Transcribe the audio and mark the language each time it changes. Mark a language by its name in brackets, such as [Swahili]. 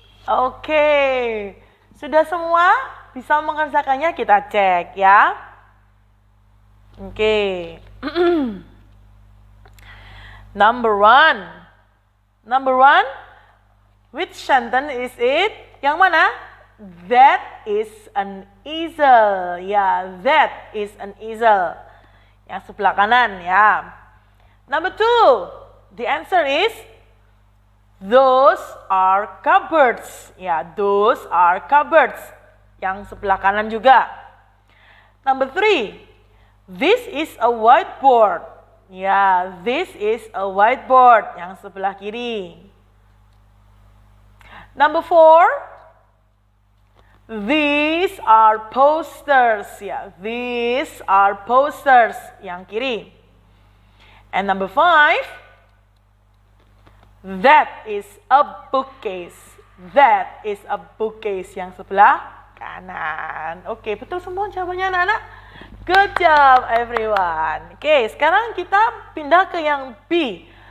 [Indonesian] Oke, sudah semua bisa mengerjakannya, kita cek ya. Oke. [English] Number one, which sentence is it? [Indonesian] Yang mana? [English] That is an easel. [Indonesian] Ya, [English] that is an easel. [Indonesian] Yang sebelah kanan ya. [English] Number two, the answer is those are cupboards. Ya, those are cupboards. [Indonesian] Yang sebelah kanan juga. [English] Number three, this is a whiteboard. Ya, this is a whiteboard. [Indonesian] Yang sebelah kiri. [English] Number four, these are posters. Ya, these are posters. [Indonesian] Yang kiri. [English] And number five, that is a bookcase. That is a bookcase. [Indonesian] Yang sebelah kanan. Oke, betul semua jawabannya anak-anak? [English] Good job everyone. [Indonesian] Oke, sekarang kita pindah ke yang B.